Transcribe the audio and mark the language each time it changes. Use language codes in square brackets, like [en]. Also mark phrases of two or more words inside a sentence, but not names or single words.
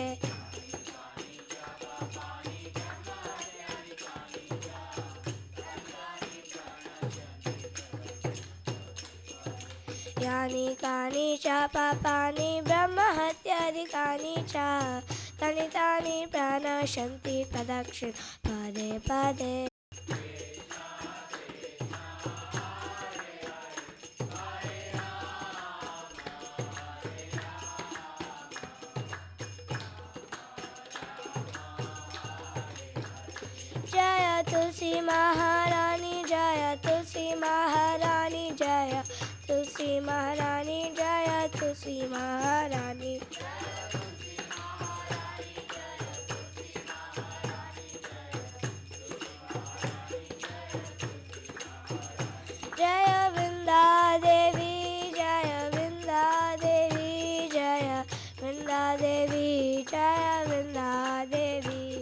[sa] यानि कानि च पापानि ब्रह्महत्यादिकानि च तानि तानि प्रणश्यन्ति प्रदक्षिण पदे पदे [hi] जय तुलसी महारानी जय तुलसी महारानी जय तुलसी महारानी जय तुलसी महारानी जय वृंदा देवी जय वृंदा देवी जय वृंदा देवी जय वृंदा देवी